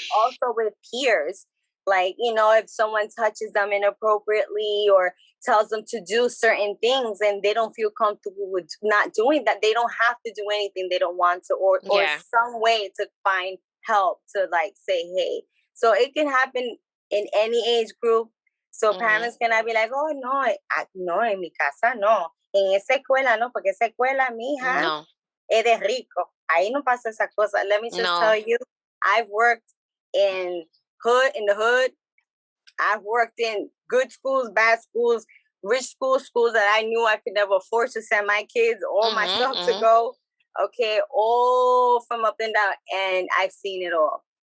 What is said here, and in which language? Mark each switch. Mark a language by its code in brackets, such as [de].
[en] It's also with peers. Like, if someone touches them inappropriately or tells them to do certain things and they don't feel comfortable with not doing that, they don't have to do anything they don't want to, or some way to find help to like say, hey. So it can happen in any age group. So parents cannot be like, oh, no, [es] en mi casa no. En esa escuela no, porque esa escuela, mija, es de rico. Ahí no pasa esa cosa. [en] Let me just tell you, I've worked in the hood. I've worked in good schools, bad schools, rich schools that I knew I could never afford to send my kids or myself to go. Okay, all from up and down. And I've seen it all.